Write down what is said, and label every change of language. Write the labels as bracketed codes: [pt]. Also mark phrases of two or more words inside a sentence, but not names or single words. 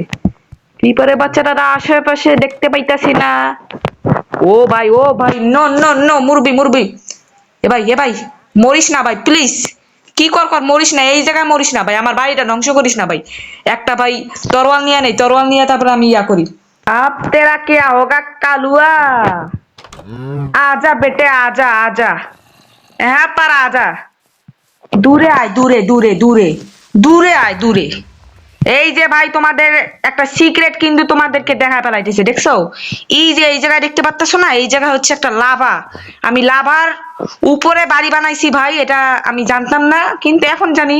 [bn] ক্রিপারের বাচ্চাটা আশেপাশে দেখতে পাইতাছি না। ও ভাই, [en] no no no, [bn] মুরবি মুরবি। এ ভাই মরিস না ভাই, প্লিজ। কি কর মরিস না, এই জায়গায় মরিস না ভাই, আমার বাড়িটা ধ্বংস করিস না ভাই। একটা ভাই তরোয়াল নিয়ে নেই, তরোয়াল নিয়ে তারপরে আমি ইয়া করি। [hi] आप तेरा क्या होगा कालुआ, आजा बेटे आजा आजा, यहाँ पर आजा। [bn] দূরে আয়, দূরে দূরে দূরে দূরে আয়, দূরে। এই যে ভাই তোমাদের একটা সিক্রেট কিন্তু তোমাদেরকে দেখা ফেলাইতেছে, দেখছো? এই যে এই জায়গায় দেখতে পাচ্ছ না, এই জায়গা হচ্ছে একটা লাভা। আমি লাভার উপরে বাড়ি বানাইছি ভাই, এটা আমি জানতাম না, কিন্তু এখন জানি।